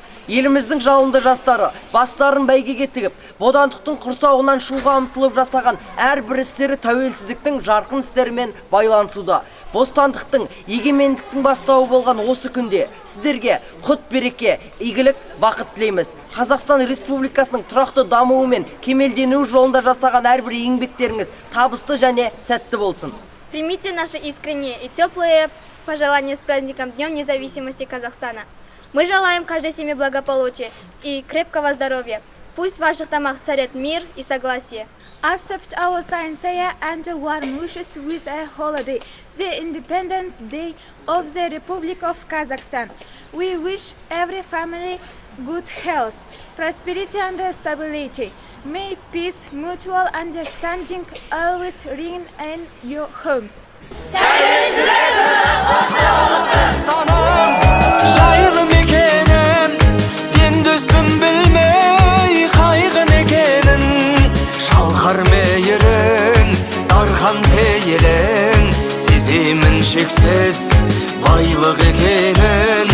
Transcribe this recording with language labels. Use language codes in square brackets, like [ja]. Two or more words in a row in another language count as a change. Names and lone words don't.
[kk] Еліміздің жалынды жастары бастарын бәйгеге тігіп, бодандықтың құрсауынан шығуға ұмтылып жасаған әрбір істері тәуелсіздіктің жарқын істерімен байланысуда. Бостандықтың, егемендіктің бастауы болған осы күнде сіздерге құт береке, игілік, бақыт тілейміз. Қазақстан Республикасының тұрақты дамуы мен кемелденуі жолында жасаған әрбір еңбектеріңіз табысты және сәтті болсын. [ru] Примите наши искренние и теплые пожелания с праздником Днем Независимости Казахстана. Мы желаем каждой семье благополучия и крепкого здоровья. Пусть в ваших домах царят мир и согласие. [en] Accept our sincere and warm wishes with a holiday, the Independence Day of the Republic of Kazakhstan. We wish every family good health, prosperity and stability. May peace, mutual understanding always reign in your homes. [kk] Жайлы мекенім, сен достым білмей қайғын екенін. Шалқар мейірің, дархан пейілің, сеземін шексіз байлық екенін.